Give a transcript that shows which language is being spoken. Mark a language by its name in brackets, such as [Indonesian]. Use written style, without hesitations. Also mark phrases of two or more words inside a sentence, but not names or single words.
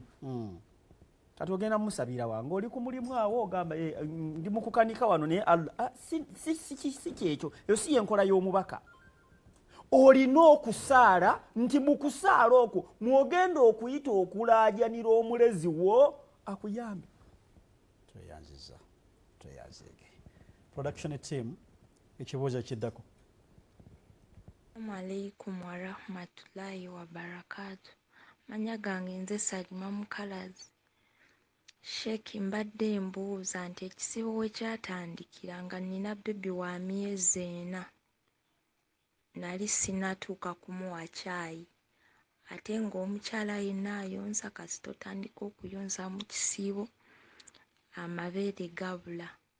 [Ganda] Kati ogenda musabira wange oli ku mulimu awo ogamba ndi mu kukanika wano naye Allah si kyekyo, eyo si yenkola y'omubaka. Olina okusaala nti mu kusaala okwo mwogenda okuyita okulaajanira omulezi wo akuyambe. Tweyanzige. [English] Production team [Ganda] ekibuuzo kiddako. [Arabic] السلام عليكم ورحمة الله وبركاته. [Ganda] Manya gange nze Salima Mukalazi. Sheikh, mbadde mbuuza nti ekisibo we kyatandikira nga nina bebi wa myezi 4 nali sinatuuka kumuwa caayi, ate ng'omukyala yenna ayonsa kasita otandika okuyonsa mu kisiibo amabeere gabula.